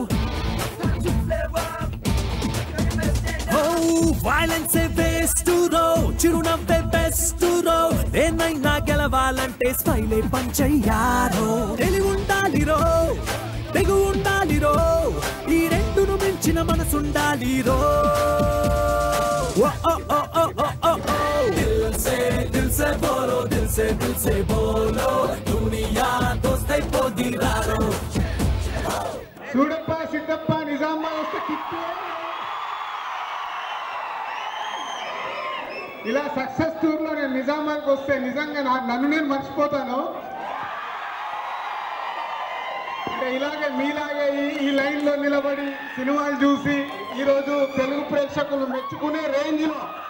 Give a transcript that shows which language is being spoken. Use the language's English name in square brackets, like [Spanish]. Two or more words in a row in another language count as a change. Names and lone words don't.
[English] violence waste [Telugu] రో చిరునవ్వే బెస్ట్ రో ఏమైనా గెలవాలంటే స్మైలే పంచయ్యారో తెలివి ఉండాలి రో తెగు ఉండాలి రో ఈ రెండును మించిన మనసుండాలి రో [Hindi] दिल से बोलो दुनिया दोस्त [Telugu] पोदी रारो చూడప్ప సిద్ధప్ప నిజామాబాద్ వస్తే కిట్టు ఇలా [English] success tour [Telugu] లో నేను నిజామాబాద్కి వస్తే నిజంగా నన్ను నేను మర్చిపోతాను ఇలాగే మీలాగే ఈ లైన్ లో నిలబడి సినిమాలు చూసి ఈరోజు తెలుగు ప్రేక్షకులు మెచ్చుకునే రేంజ్ లో